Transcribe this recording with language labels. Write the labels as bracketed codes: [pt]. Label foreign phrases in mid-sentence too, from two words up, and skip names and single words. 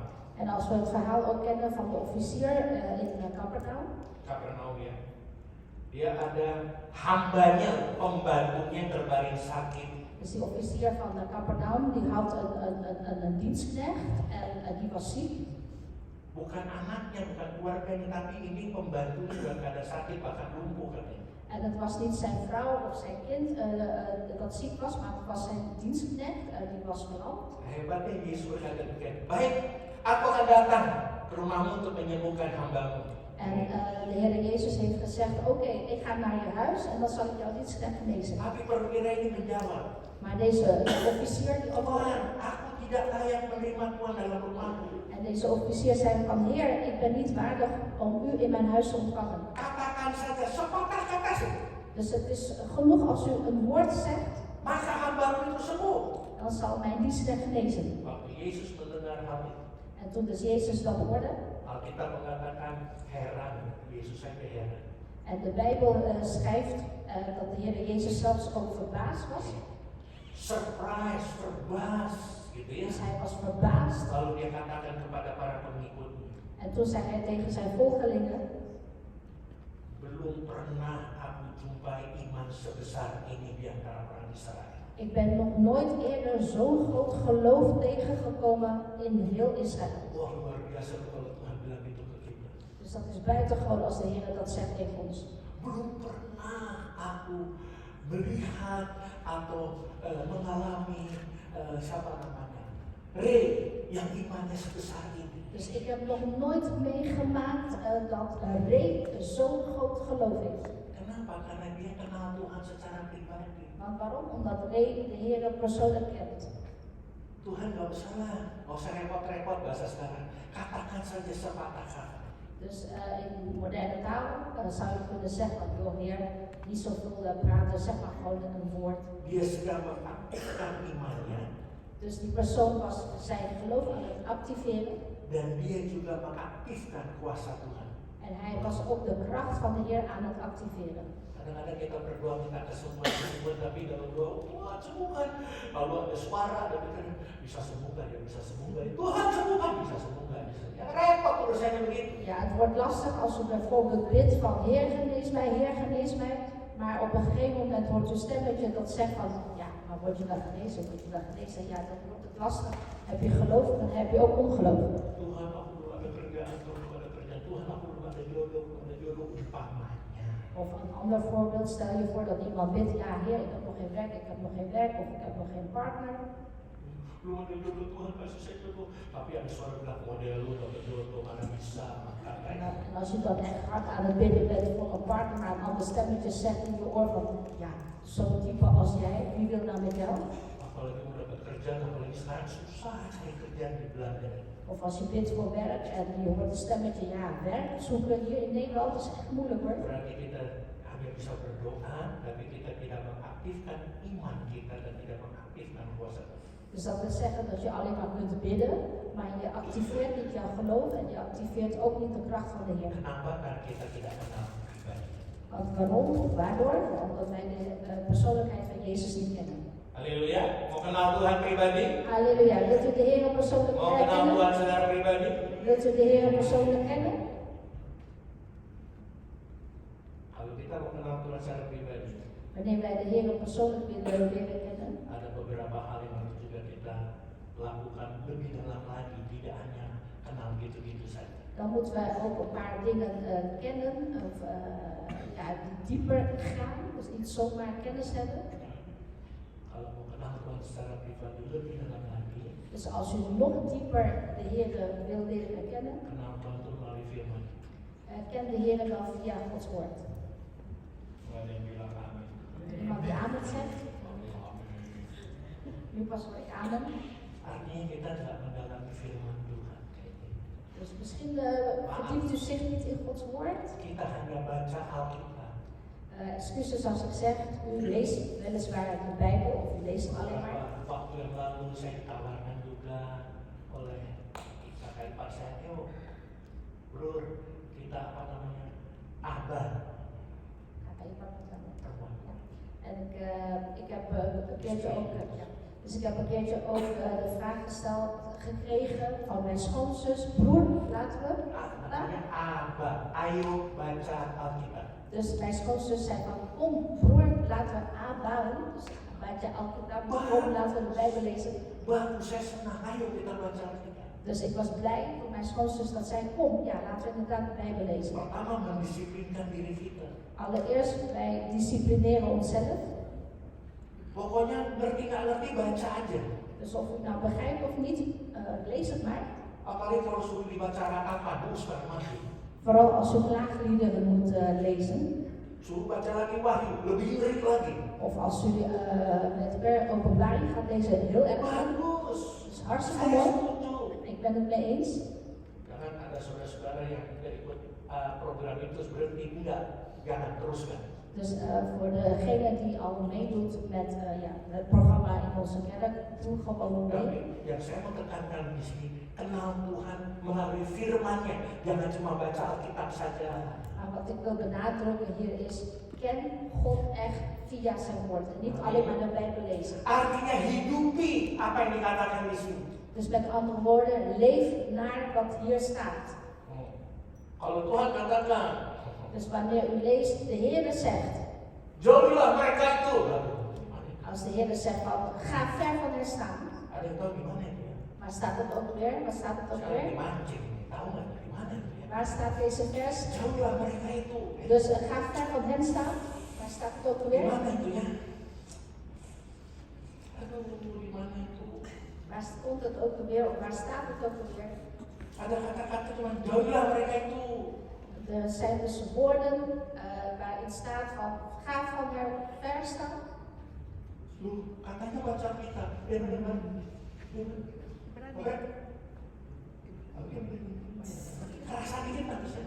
[nl] En als we het verhaal ook kennen van de officier in Capernaum. [id] Kapernaum ya. Dia ada hambanya, pembantunya yang terbaring sakit. [nl] Dus die officier van Capernaum die had een dienstknecht en die was ziek. [id] Bukan anaknya, bukan keluarganya, tapi ini pembantunya dalam keadaan sakit bahkan lumpuh katanya. [nl] En het was niet zijn vrouw of zijn kind dat ziek was, maar het was zijn dienstknecht, die was verlamd. [id] Hebatnya Yesus berkata demikian, baik, aku akan datang ke rumahmu untuk menyembuhkan hambamu. [nl] En de Heer Jezus heeft gezegd, oké, ik ga naar je huis en dan zal ik jou dienstknecht genezen. [id] Tapi perwira ini menjawab, [nl] Maar deze officier die [id] Tuhan, aku tidak layak menerima Tuhan dalam rumahku. [nl] En deze officier zei van, Heer, ik ben niet waardig om u in mijn huis te ontvangen. [id] Katakan saja sepatah kata saja. [nl] Dus het is genoeg als u een woord zegt, [id] Maka hambamu itu sembuh. [nl] dan zal mijn dienstknecht genezen. [id] Waktu Yesus mendengar hal itu, [nl] En toen dus Jezus dat hoorde, [id] Alkitab mengatakan heran, Yesus saja heran. [nl] en de Bijbel schrijft dat de Heer Jezus zelfs ook verbaasd was. [id] Surprise, verbas, gitu ya. [nl] Dus hij was verbaasd. [id] Lalu dia katakan kepada para pengikutnya, [nl] En toen zei hij tegen zijn volgelingen, [id] belum pernah aku jumpai iman sebesar ini di antara orang Israel. [nl] ik ben nog nooit eerder zo'n groot geloof tegengekomen in heel Israël. [id] Wah, luar biasa kalau Tuhan bilang itu ke kita. [nl] Dus dat is buitengewoon als de Heer dat zegt tegen ons. [id] Belum pernah aku melihat atau mengalami siapa namanya, yang imannya sebesar ini. [nl] Dus ik heb nog nooit meegemaakt dat Ray zo'n groot geloof heeft. [id] Kenapa? Karena dia kenal Tuhan secara pribadi. [nl] Want waarom? Omdat Ray de Heer persoonlijk kent. [id] Tuhan gak usah repot-repot bahasa sekarang. Katakan saja sepatah kata. [nl] Dus in moderne taal zou je kunnen zeggen, joh Heer, niet zoveel praten, zeg maar gewoon een woord. [id] Dia sedang mengaktifkan imannya. [nl] Dus die persoon was zijn geloof aan het activeren. [id] Dan dia juga mengaktifkan kuasa Tuhan. [nl] En hij was ook de kracht van de Heer aan het activeren. [id] Kadang-kadang kita berdoa minta kesembuhan, tapi dalam doa Tuhan sembuhkan. Lalu ada suara dan kita bisa sembuhkan, ya bisa sembuhkan. Tuhan sembuhkan, bisa sembuhkan. Ya repot urusannya begitu. [nl] Ja, het wordt lastig als u bijvoorbeeld bidt van Heer genees mij. Maar op een gegeven moment hoort een stemmetje dat zegt van, ja, maar word je wel genezen, ja, dan wordt het lastig. Heb je geloof, dan heb je ook ongeloof. [id] Tuhan aku belum ada kerjaan, Tuhan aku belum ada jodoh umpamanya. [nl] Of een ander voorbeeld, stel je voor dat iemand bidt, ja Heer, ik heb nog geen werk, of ik heb nog geen partner. [id] Belum ada jodoh, Tuhan kasih saya jodoh. Tapi ada suara bilang model lu dapat jodoh mana bisa maka [nl] En als je dan echt hard aan het bidden bent voor een partner, maar een ander stemmetje zegt in je oor van, ja, zo'n type als jij, wie wil nou met jou? [id] apalagi mau dapat kerjaan, apalagi sekarang susah cari kerjaan di Belanda. [nl] Of als je bidt voor werk en je hoort een stemmetje, ja, werk zoeken hier in Nederland is echt moeilijk hoor. [id] Berarti kita hanya bisa berdoa, tapi kita tidak mengaktifkan iman kita dan tidak mengaktifkan kuasa Tuhan. [nl] Dus dat wil zeggen dat je alleen maar kunt bidden, maar je activeert niet jouw geloof en je activeert ook niet de kracht van de Heer. [id] Kenapa? Karena kita tidak kenal pribadi. [nl] Want waarom? Waardoor? Omdat wij de persoonlijkheid van Jezus niet kennen. [id] Haleluya. Mau kenal Tuhan pribadi? [nl] Halleluja. Wilt u de Heer persoonlijk [id] Mau kenal [nl] kennen? [id] Tuhan secara pribadi? [nl] Wilt u de Heer persoonlijk kennen? [id] Kalau kita mau kenal Tuhan secara pribadi, [nl] Wanneer wij de Heer persoonlijk willen leren kennen, [id] ada beberapa hal yang harus juga kita lakukan lebih dalam lagi, tidak hanya kenal gitu-gitu saja. [nl] dan moeten we ook een paar dingen kennen, of ja, die dieper gaan, dus niet zomaar kennis hebben. [id] Kalau mau kenal Tuhan secara pribadi lebih dalam lagi, [nl] Dus als u nog dieper de Heer wil leren kennen, [id] kenal Tuhan itu melalui firman. [nl] ken de Heer dan via Gods woord. [id] Nggak ada yang bilang amin. [nl] Iemand die amen zegt, nu pas hoor ik amen. [id] Artinya kita tidak mendalami firman Tuhan. [nl] Dus misschien verdiept u zich niet in Gods woord. [id] Kita hanya baca Alkitab. [nl] Excuses als ik zeg, u leest weliswaar de Bijbel of u leest het alleen maar. [id] Waktu yang lalu saya ditawarkan juga oleh kakak ipar saya, Bro, kita apa namanya, Abah. Kakak ipar pertama. Teman. [nl] Ja. En ik heb een keertje ook, dus ik heb een keertje ook de vraag gesteld gekregen van mijn schoonzus, broer, laten we. [id] Namanya Abah, ayo baca Alkitab. [nl] Dus mijn schoonzus zei van, kom broer, laten we aanbouwen. [id] Dus baca Alkitab, [nl] kom laten we de Bijbel lezen. [id] Bagus, saya senang, ayo kita baca Alkitab. [nl] Dus ik was blij voor mijn schoonzus dat zei, kom, ja, laten we inderdaad de Bijbel lezen. [id] Pertama mendisiplinkan diri kita. [nl] Allereerst, wij disciplineren onszelf. [id] Pokoknya ngerti nggak ngerti baca aja. [nl] Dus of u nou begrijpt of niet, lees het maar. [id] Apalagi kalau suruh dibaca rakaman, bukan mati. [nl] Vooral als u klaagliederen moet lezen. [id] Suruh baca lagi Wahyu, lebih ngeri lagi. [nl] Of als u met openbaring gaat lezen, heel erg goed. [id] Bagus. [nl] Dat is hartstikke [id] Saya [nl] mooi. [id] setuju. [nl] Ik ben het mee eens. [id] Jangan ada saudara-saudara yang tidak ikut program itu terus berhenti, enggak. Jangan teruskan. [nl] Dus voor degene die al meedoet met het programma in onze kerk, doe gewoon mee. [id] Tapi yang saya mau tekankan di sini, kenal Tuhan melalui firman-Nya. Jangan cuma baca Alkitab saja. [nl] Maar wat ik wil benadrukken hier is, ken God echt via zijn woord. En niet alleen maar de Bijbel lezen. [id] Artinya hidupi apa yang dikatakan di sini. [nl] Dus met andere woorden, leef naar wat hier staat. [id] Kalau Tuhan katakan, [nl] Dus wanneer u leest, de Heer zegt, [id] jauhilah mereka itu. [nl] als de Heer zegt van, ga ver van hen staan. [id] Ada yang tahu di mana itu ya? [nl] Waar staat het ook weer? Waar staat het ook [id] Saya [nl] weer? [id] dimancing, tahu nggak di mana itu ya? [nl] Waar staat deze vers? [id] Jauhilah mereka itu. [nl] Dus ga ver van hen staan. Waar staat het ook [id] Di [nl] weer? [id] mana itu ya? Aduh, di mana itu? [nl] Waar komt het ook weer? Of waar staat het ook weer? [id] Ada kata-kata cuma jauhilah mereka itu. [nl] Er zijn dus woorden waarin staat van, ga van hen ver staan. [id] Loh, katanya baca kita. Benar. Oke. Kerasa dikit nanti saya.